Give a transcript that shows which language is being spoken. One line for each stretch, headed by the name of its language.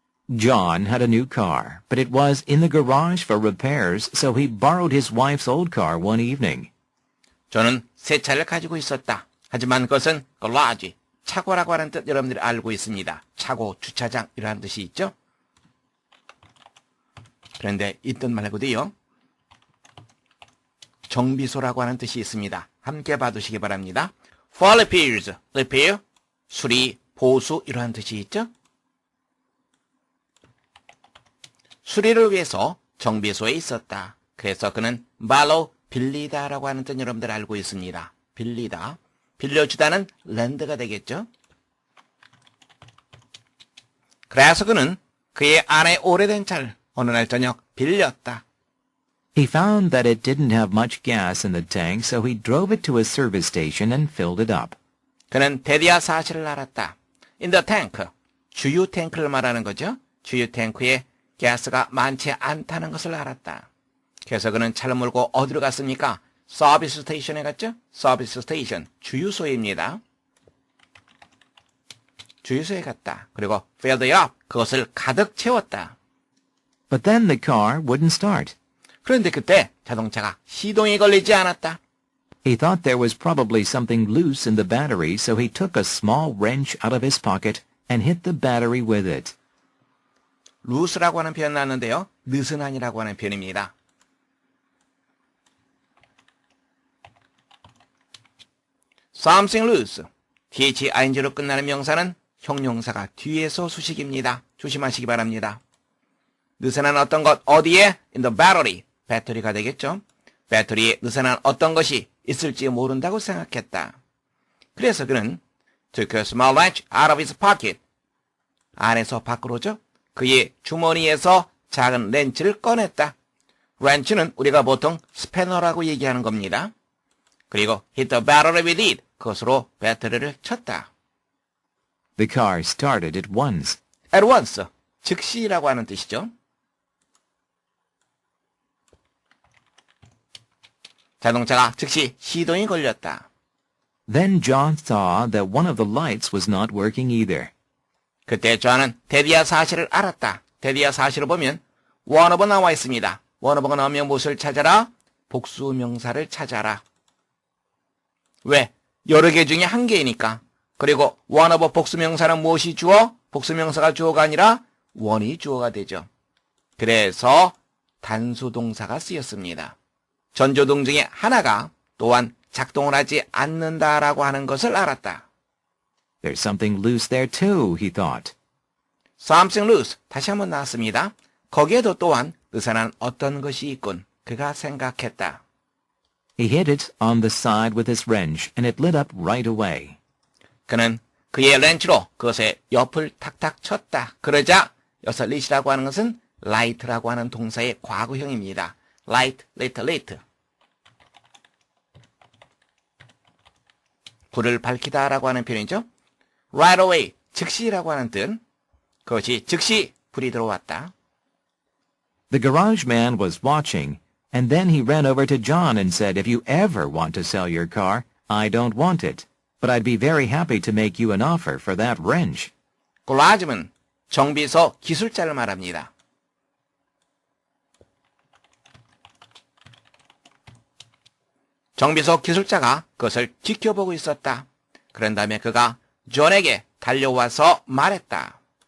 English: John had a new car, but it was in the garage for repairs, so he borrowed his wife's old car one evening.
Korean: 저는 새 차를 가지고 있었다. 하지만 그것은 garage, 차고라고 하는 뜻 여러분들이 알고 있습니다. 차고, 주차장 이라는 뜻이 있죠. 그런데 이 뜻 말고도요. 정비소라고 하는 뜻이 있습니다. 함께 봐두시기 바랍니다.
English: For repairs,
Korean: repair, 수리, 보수 이러한 뜻이 있죠. 수리를 위해서 정비소에 있었다. 그래서 그는 borrow, 빌리다라고 하는 뜻 여러분들 알고 있습니다. 빌리다, 빌려주다는 렌드가 되겠죠. 그래서 그는 그의 아내 오래된 차를 어느 날 저녁 빌렸다.
English: He found that it didn't have much gas in the tank, so he drove it to a service station and filled it up.
Korean: 그는 대디아 사실을 알았다.
English: In the tank,
Korean: 주유 탱크를 말하는 거죠. 주유 탱크에 가스가 많지 않다는 것을 알았다. 그래서 그는 차를 몰고 어디로 갔습니까? 서비스 스테이션에 갔죠? 서비스 스테이션, 주유소입니다. 주유소에 갔다. 그리고
English: filled it up,
Korean: 그것을 가득 채웠다.
English: But then the car wouldn't start.
Korean: 그런데 그때 자동차가 시동이 걸리지 않았다.
English: He thought there was probably something loose in the battery, so he took a small wrench out of his pocket and hit the battery with it.
Korean: 루스라고 하는 표현 나왔는데요. 느슨한이라고 하는 표현입니다.
English: something loose,
Korean: thing로 끝나는 명사는 형용사가 뒤에서 수식입니다. 조심하시기 바랍니다. 느슨한 어떤 것, 어디에?
English: In the battery,
Korean: 배터리가 되겠죠. 배터리에 느슨한 어떤 것이 있을지 모른다고 생각했다. 그래서 그는
English: took a small wrench out of his pocket,
Korean: 안에서 밖으로죠. 그의 주머니에서 작은 렌치를 꺼냈다. 렌치는 우리가 보통 스패너라고 얘기하는 겁니다. 그리고
English: hit the battery with it,
Korean: 그것으로 배터리를 쳤다.
English: The car started at once.
Korean: at once, 즉시라고 하는 뜻이죠. 자동차가 즉시 시동이 걸렸다.
English: Then John saw that one of the lights was not working either.
Korean: 그때 존은 대디아 사실을 알았다. 대디아 사실을 보면 원어버 나와 있습니다. 원어버가 나오면 무엇을 찾아라? 복수명사를 찾아라. 왜? 여러 개 중에 한 개이니까. 그리고 원어버 복수명사는 무엇이 주어? 복수명사가 주어가 아니라 원이 주어가 되죠. 그래서 단수동사가 쓰였습니다. 전조동 중에 하나가 또한 작동을 하지 않는다라고 하는 것을 알았다.
English: There's something loose there too, he thought. something loose,
Korean: 다시 한번 나왔습니다. 거기에도 또한 느슨한 어떤 것이 있군. 그가 생각했다.
English: He hit it on the side with his wrench, and it lit up right away.
Korean: 그는 그의 렌치로 그것의 옆을 탁탁 쳤다. 그러자 여기서 lit이라고 하는 것은 light라고 하는 동사의 과거형입니다.
English: light, lit, lit.
Korean: 불을 밝히다라고 하는 표현이죠.
English: right away,
Korean: 즉시라고 하는 뜻. 그것이 즉시 불이 들어왔다.
English: The garage man was watching, and then he ran over to John and said, If you ever want to sell your car, I don't want it, but I'd be very happy to make you an offer for that wrench.
Korean: 그라즈는 정비소 기술자를 말합니다. 정비소 기술자가 그것을 지켜보고 있었다. 그런 다음에 그가 존에게 달려와서 말했다.